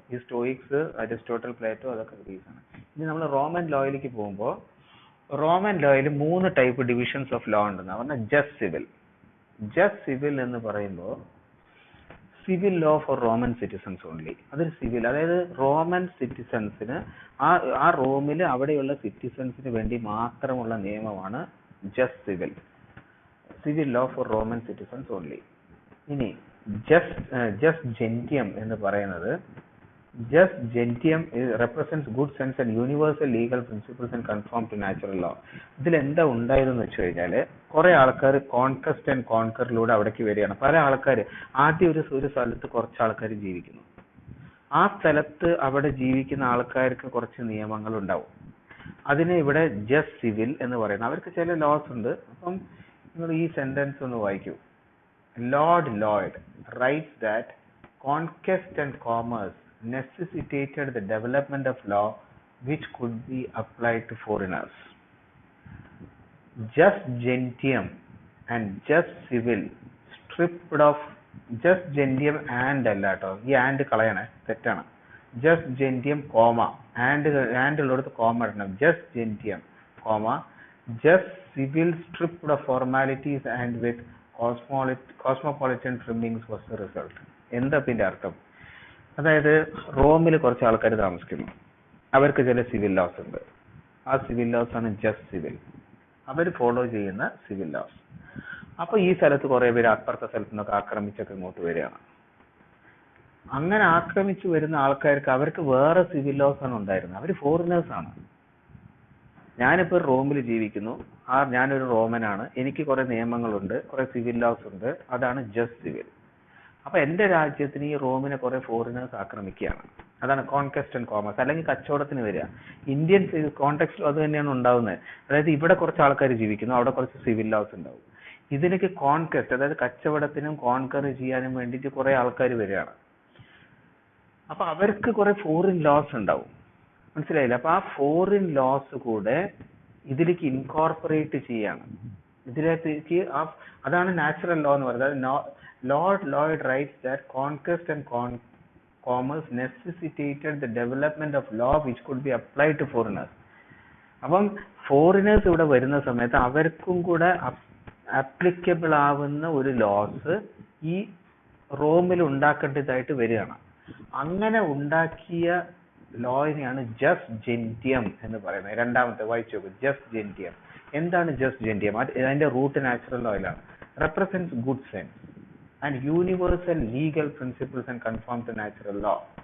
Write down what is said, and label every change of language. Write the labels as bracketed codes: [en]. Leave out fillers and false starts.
[ml] ഈ stoics, Aristotle, Plato അതൊക്കെ Greece ആണ്. ഇനി നമ്മൾ റോമൻ ലോയിലേക്ക് പോകുമ്പോൾ Roman ലോയിൽ 3 type divisions of law ഉണ്ടെന്ന് പറഞ്ഞാൽ ജസ്റ്റ് സിവിൽ എന്ന് പറയുമ്പോൾ [en] Civil law for Roman citizens only. [ml] അതൊരു സിവിൽ, അതായത് റോമൻ സിറ്റിസൺസിന് ആ റോമിൽ അവിടെയുള്ള സിറ്റിസൺസിന് വേണ്ടി മാത്രമുള്ള നിയമമാണ് just civil [en] Law for Roman citizens only. [ml] ഇനി ജസ്റ്റ് ജെന്റിയം എന്ന് പറയുന്നത്, [en] Just gentium represents good sense and universal legal principles and conform to natural law. [ml] ഇതിൽ എന്താ ഉണ്ടായതെന്ന് വെച്ച് കഴിഞ്ഞാൽ, കുറെ ആൾക്കാർ കോൺകസ്റ്റ് ആൻഡ് കോൺകറിലൂടെ അവിടേക്ക് വരികയാണ്. പല ആൾക്കാർ ആദ്യം ഒരു സ്ഥലത്ത് കുറച്ച് ആൾക്കാർ ജീവിക്കുന്നു. ആ സ്ഥലത്ത് അവിടെ ജീവിക്കുന്ന ആൾക്കാർക്ക് കുറച്ച് നിയമങ്ങൾ ഉണ്ടാവും. അതിന് ഇവിടെ ജസ്റ്റ് സിവിൽ എന്ന് പറയുന്നത്. അവർക്ക് ചില ലോസ് ഉണ്ട്. അപ്പം നിങ്ങൾ ഈ സെന്റൻസ് ഒന്ന് വായിക്കൂ. [en] Lord Lloyd writes that conquest and commerce necessitated the development of law which could be applied to foreigners. Just gentium and just civil stripped of just gentium and allato. [ml] ഈ and കളയണേ, തെറ്റാണ്. just gentium comma and ഉള്ളിടത്ത് comma ഇടണം. [en] just gentium comma just civil stripped of formalities and with cosmopolitan trimmings was the result. [ml] എന്താ ഇതിന്റെ അർത്ഥം? അതായത് റോമിൽ കുറച്ച് ആൾക്കാർ താമസിക്കുന്നു, അവർക്ക് ചില സിവിൽ ലോസ് ഉണ്ട്. ആ സിവിൽ ലോസ് ആണ് ജസ്റ്റ് സിവിൽ, അവർ ഫോളോ ചെയ്യുന്ന സിവിൽ ലോസ്. അപ്പൊ ഈ സ്ഥലത്ത് കുറെ പേര് അപ്പുറത്തെ സ്ഥലത്ത് നിന്നൊക്കെ ആക്രമിച്ചൊക്കെ ഇങ്ങോട്ട് വരികയാണ്. അങ്ങനെ ആക്രമിച്ചു വരുന്ന ആൾക്കാർക്ക് അവർക്ക് വേറെ സിവിൽ ലോസ് ആണ് ഉണ്ടായിരുന്നത്. അവർ ഫോറിനേഴ്സ് ആണ്. ഞാനിപ്പോൾ റോമിൽ ജീവിക്കുന്നു, ഞാനൊരു റോമനാണ്, എനിക്ക് കുറെ നിയമങ്ങളുണ്ട്, കുറെ സിവിൽ ലോസ് ഉണ്ട്, അതാണ് ജസ്റ്റ് സിവിൽ. അപ്പൊ എന്റെ രാജ്യത്തിന് ഈ റോമിനെ കുറെ ഫോറിനേഴ്സ് ആക്രമിക്കുകയാണ്, അതാണ് കോൺക്വസ്റ്റ് ആൻഡ് കോമേഴ്സ്, അല്ലെങ്കിൽ കച്ചവടത്തിന് വരിക. ഇന്ത്യൻ കോണ്ടെക്സ്റ്റിലും അത് തന്നെയാണ് ഉണ്ടാവുന്നത്. അതായത് ഇവിടെ കുറച്ച് ആൾക്കാർ ജീവിക്കുന്നു, അവിടെ കുറച്ച് സിവിൽ ലോസ് ഉണ്ടാവും. ഇതിലേക്ക് കോൺക്വസ്റ്റ്, അതായത് കച്ചവടത്തിനും കോൺകർ ചെയ്യാനും വേണ്ടിയിട്ട് കുറെ ആൾക്കാർ വരികയാണ്. അപ്പൊ അവർക്ക് കുറെ ഫോറിൻ ലോസ് ഉണ്ടാവും, മനസ്സിലായില്ല? അപ്പൊ ആ ഫോറിൻ ലോസ് കൂടെ ഇതിലേക്ക് ഇൻകോർപ്പറേറ്റ് ചെയ്യാണ്. ഇതിലേക്ക് അതാണ് നാച്ചുറൽ ലോ എന്ന് പറയുന്നത്. [en] Lord Lloyd writes that conquest and commerce necessitated the development of law which could be applied to foreigners. [ml] അപ്പം ഫോറിനേഴ്സ് ഇവിടെ വരുന്ന സമയത്ത് അവർക്കും കൂടെ ആപ്ലിക്കബിൾ ആവുന്ന ഒരു ലോസ് ഈ റോമിൽ ഉണ്ടാക്കേണ്ടതായിട്ട് വരികയാണ്. അങ്ങനെ ഉണ്ടാക്കിയ ലോയിനെയാണ് ജസ്റ്റ് ജെന്റിയം എന്ന് പറയുന്നത്. രണ്ടാമത്തെ വായിച്ചു നോക്കും, ജസ്റ്റ് ജെന്റിയം. എന്താണ് ജസ്റ്റ് ജെന്റിയം? അതിന്റെ root natural ലോയിലാണ്. [en] Represents good sense and universal legal principles and conform to natural law.